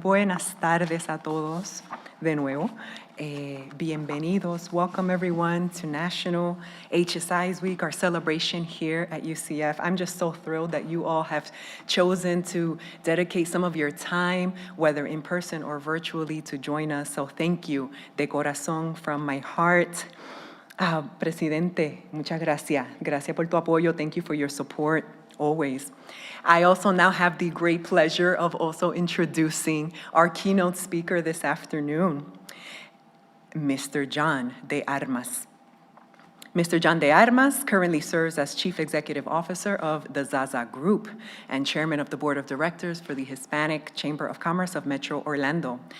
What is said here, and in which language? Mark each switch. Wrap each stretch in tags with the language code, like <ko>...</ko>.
<es>Buenas tardes a todos de nuevo. Bienvenidos.</es> <en>Welcome, everyone, to National HSIs Week, our celebration here at UCF. I'm just so thrilled that you all have chosen to dedicate some of your time, whether in person or virtually, to join us. So thank you</en> <es>de corazón</es> <en>from my heart.</en> <es>Presidente, muchas gracias. Gracias por tu apoyo.</es> <en>Thank you for your support, always. I also now have the great pleasure of also introducing our keynote speaker this afternoon, Mr. John de Armas. Mr. John de Armas currently serves as Chief Executive Officer of the Zaza Group and Chairman of the Board of Directors for the Hispanic Chamber of Commerce of Metro Orlando.</en>